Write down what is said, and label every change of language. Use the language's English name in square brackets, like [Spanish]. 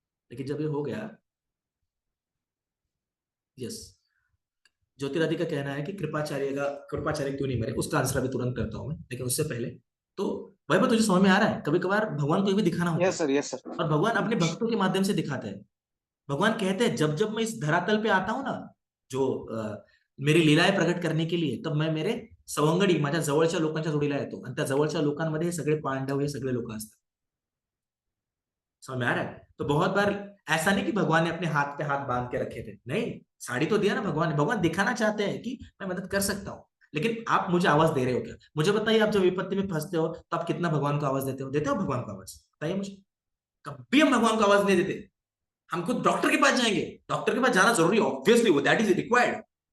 [Hindi] लेकिन जब ये हो गया, यस, ज्योतिरादि का कहना है कि कृपाचार्य क्यों नहीं मरे, उसका आंसर अभी तुरंत करता हूं मैं, लेकिन उससे पहले तो भाई तुझे समझ में आ रहा है, कभी कभार भगवान को भी दिखाना होता [English] yes [Hindi] है। [English] Sir, yes sir. [Hindi] और भगवान अपने भक्तों के माध्यम से दिखाते हैं। भगवान कहते हैं जब जब मैं इस धरातल पे आता हूं ना, जो मेरी लीलाएं प्रकट करने के लिए, तब मैं मेरे सवंगडी [Marathi] माझ्या जवळच्या लोकांच्या जोडीला येतो, आणि त्या जवळच्या लोकांमध्ये हे सगळे पांडव, हे सगळे लोक असतात। [Hindi] समझ में आ रहा है? तो बहुत बार ऐसा नहीं कि भगवान ने अपने हाथ पे हाथ बांध के रखे थे, नहीं, साड़ी तो दिया ना भगवान ने। भगवान दिखाना चाहते हैं कि मैं मदद कर सकता हूँ। लेकिन आप मुझे आवाज दे रहे हो क्या? मुझे बताइए, आप जब विपत्ति में फंसते हो तो आप कितना भगवान को आवाज देते हो? देते हो भगवान को आवाज? बताइए मुझे। कभी हम भगवान को आवाज नहीं देते। हम खुद डॉक्टर के पास जाएंगे, डॉक्टर के पास जाना जरूरी है, ऑब्वियसली वो [English] That is required.